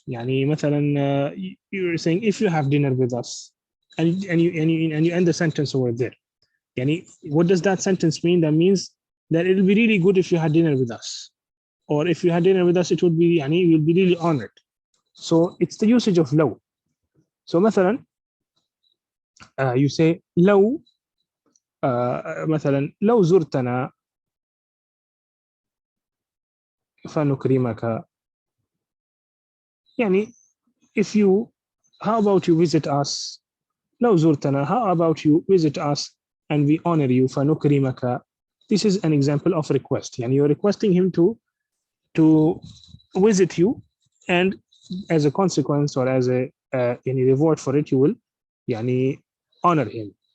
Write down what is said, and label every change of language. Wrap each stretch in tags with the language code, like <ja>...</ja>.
<en>مثلا, you're saying if you have dinner with us, and you end the sentence over there. What does that sentence mean? That means that it will be really good if you had dinner with us. Or if you had dinner with us, it would be, you'll be really honored. So it's the usage of law.</en> <ar>So مثلا,</ar> <en>you say</en> <ar>لو, مثلا لو زرتنا فنكرمك.</ar> <en>if you, how about you visit us?</en> <ar>لو زرتنا,</ar> <en>how about you visit us and we honor you, فنكرمك. This is an example of request. You're requesting him to visit you, and as a consequence or as a any reward for it, you will honor him.</en>